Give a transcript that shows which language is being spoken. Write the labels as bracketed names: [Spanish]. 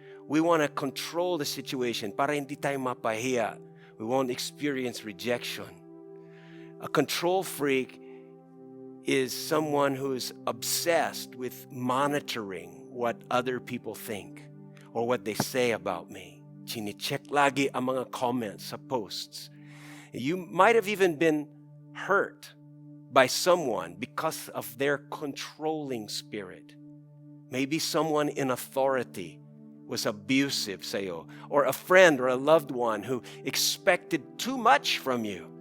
[English] We want to control the situation [Filipino] para hindi tayo mapahiya. [English] We won't experience rejection. A control freak is someone who's obsessed with monitoring what other people think or what they say about me. [Filipino] Chine-check lagi ang mga comments sa posts. [English] You might have even been hurt by someone because of their controlling spirit. Maybe someone in authority was abusive sa'yo, or a friend or a loved one who expected too much from you.